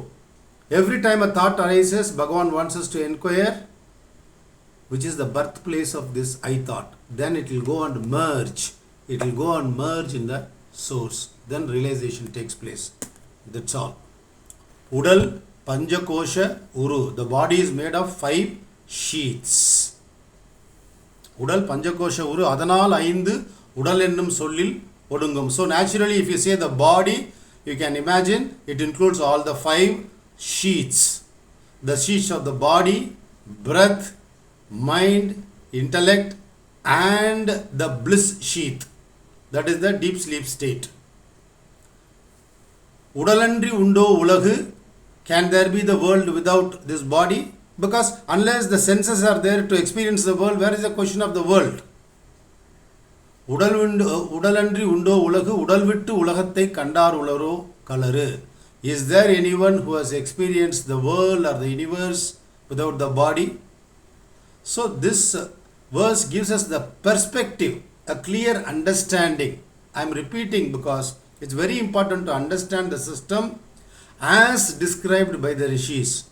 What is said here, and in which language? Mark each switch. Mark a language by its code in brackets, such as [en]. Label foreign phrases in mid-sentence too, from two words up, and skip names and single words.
[en] Every time a thought arises, Bhagavan wants us to inquire which is the birthplace of this I thought. Then it will go and merge. It will go and merge in the source. Then realization takes place. That's all. [ta] உடல் பஞ்சகோச உரு. [en] The body is made of 5 sheaths. [ta] உடல் பஞ்சகோச உரு. அதனால் ஐந்து உடல் என்னும் சொல்லில் ஒடுங்கும். [en] So naturally, if you say the body, you can imagine it includes all the 5 sheaths. The sheaths of the body, breath, mind, intellect, and the bliss sheath. That is the deep sleep state. [ta] உடலன்றி உண்டோ உலகு. [en] Can there be the world without this body? Because unless the senses are there to experience the world, where is the question of the world? [ta] உடலன்றி உண்டோ உலகு உடல்விட்டு உலகத்தை கண்டார் உளரோ கூறு. [en] Is there anyone who has experienced the world or the universe without the body? So this verse gives us the perspective, a clear understanding. I am repeating because it's very important to understand the system as described by the rishis.